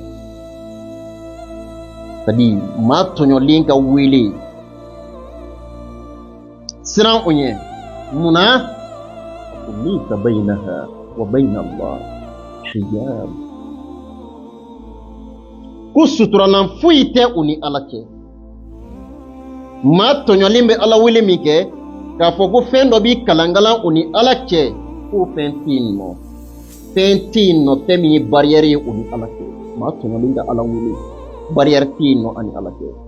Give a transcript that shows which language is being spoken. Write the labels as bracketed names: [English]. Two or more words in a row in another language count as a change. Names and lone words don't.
[Bambara] c'est-à-dire maa tɔɲɔlen ka wele siran o ɲɛ mun na [Arabic] ليس بينها وبين الله حجاب [Bambara] ku suturalan foyi tɛ u ni Ala cɛ. Maa tɔɲɔlen bɛ Ala wele min kɛ k'a fɔ ko fɛn dɔ b'i kalankalan u ni Ala cɛ, k'o fɛn tɛ yen nɔ. Fɛn tɛ yen nɔ fɛn min ye barrière ye u ni Ala cɛ. Maa tɔɲɔlen ka Ala wele, barrière tɛ yen nɔ ani Ala cɛ.